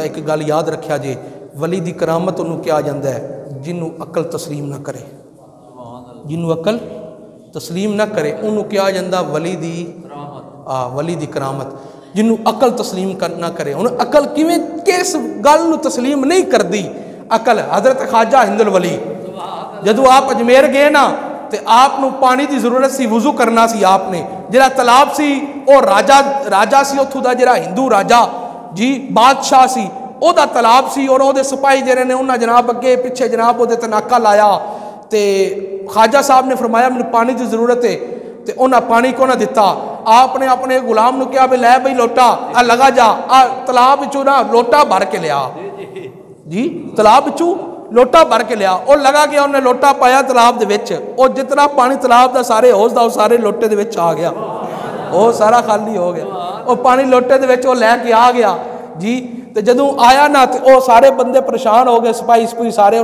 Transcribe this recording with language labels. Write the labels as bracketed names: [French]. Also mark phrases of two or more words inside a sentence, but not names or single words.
[Punjabi] ایک گل یاد رکھیا جے, ولی دی کرامت انہوں کیا جاندہ ہے جنہوں عقل تسلیم نہ کرے. جنہوں عقل تسلیم نہ کرے انہوں کیا جاندہ ولی دی کرامت. جنہوں عقل تسلیم نہ کرے, انہوں عقل کس گل نو تسلیم نہیں کر دی عقل. حضرت خواجہ ہند الولی جدو آپ اجمیر گئے نا, تے آپ نو پانی دی ضرورت سی, وضو کرنا سی. آپ نے جڑا تالاب سی او راجہ سی اتھوں دا, جڑا ہندو راجہ جی بادشاہ سی, او دا تالاب سی. اور او دے سپاہی جڑے نے انہاں جناب اگے پیچھے جناب او دے تے ناکا لایا. تے خواجہ صاحب نے فرمایا مجھے پانی دی ضرورت ہے, تے انہاں پانی کو نہ دیتا. آپ نے اپنے غلام نو کہا لے بھئی لوٹا لگا جا, تالاب وچوں نا لوٹا بھر کے لیا جی. تالاب وچوں ਲੋਟਾ ਭਰ ਕੇ ਲਿਆ। ਉਹ ਲਗਾ ਗਿਆ, ਉਹਨੇ ਲੋਟਾ ਪਾਇਆ ਤਲਾਬ ਦੇ ਵਿੱਚ, ਉਹ ਜਿਤਨਾ ਪਾਣੀ ਤਲਾਬ ਦਾ ਸਾਰੇ ਹੌਜ਼ ਦਾ ਉਹ ਸਾਰੇ ਲੋਟੇ ਦੇ ਵਿੱਚ ਆ ਗਿਆ, ਉਹ ਸਾਰਾ ਖਾਲੀ ਹੋ ਗਿਆ। ਉਹ ਪਾਣੀ ਲੋਟੇ ਦੇ ਵਿੱਚ ਉਹ ਲੈ ਕੇ ਆ ਗਿਆ ਜੀ। ਤੇ ਜਦੋਂ ਆਇਆ ਨਾ ਤੇ ਉਹ ਸਾਰੇ ਬੰਦੇ ਪਰੇਸ਼ਾਨ ਹੋ ਗਏ, ਸਿਪਾਹੀ ਸਪੂਹੀ ਸਾਰੇ।